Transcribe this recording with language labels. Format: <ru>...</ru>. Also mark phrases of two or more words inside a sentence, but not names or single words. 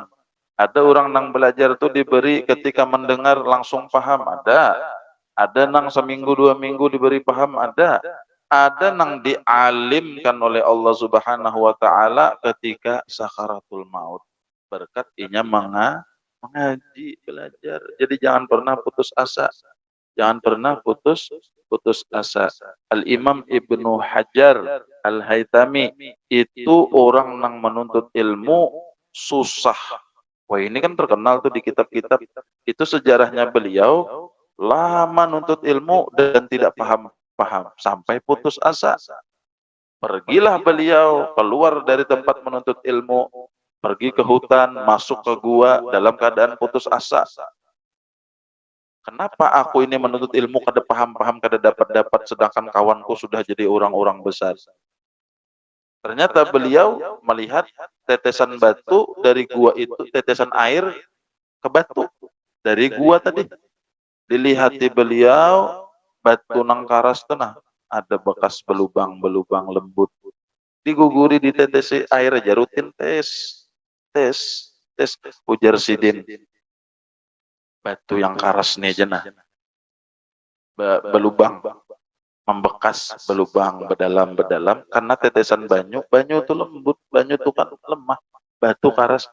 <bjn>Ada orang nang belajar tuh diberi ketika mendengar langsung paham, ada nang seminggu 2 minggu diberi paham, ada nang dialimkan oleh</bjn> <ar>الله سبحانه وتعالى</ar> <bjn>ketika sakaratul maut berkat inya mengaji, belajar.</bjn> <id>Jadi jangan pernah putus asa. Jangan pernah putus asa. Al-Imam Ibnu Hajar Al-Haytami itu orang yang menuntut ilmu susah. Wah ini kan terkenal tuh di kitab-kitab. Itu sejarahnya beliau lama nuntut ilmu dan tidak paham sampai putus asa. Pergilah beliau keluar dari tempat menuntut ilmu, pergi ke hutan, masuk ke gua dalam keadaan putus asa.</id> <bjn>Kenapa aku ini menuntut ilmu kada paham-paham, kada dapat-dapat, sedangkan kawanku sudah jadi orang-orang besar?</bjn> <id>Ternyata beliau melihat tetesan batu dari gua itu, tetesan air ke batu dari gua tadi.</id> <bjn>Dilihati beliau, batu nang karas tenah, ada bekas belubang-belubang lembut. Diguguri di tetes air aja rutin tes. Ujar Sidin. Batu yang karas nih jenah belubang, membekas, belubang bedalam karena tetesan banyu itu lembut, banyu itu kan lemah, batu karas.</bjn>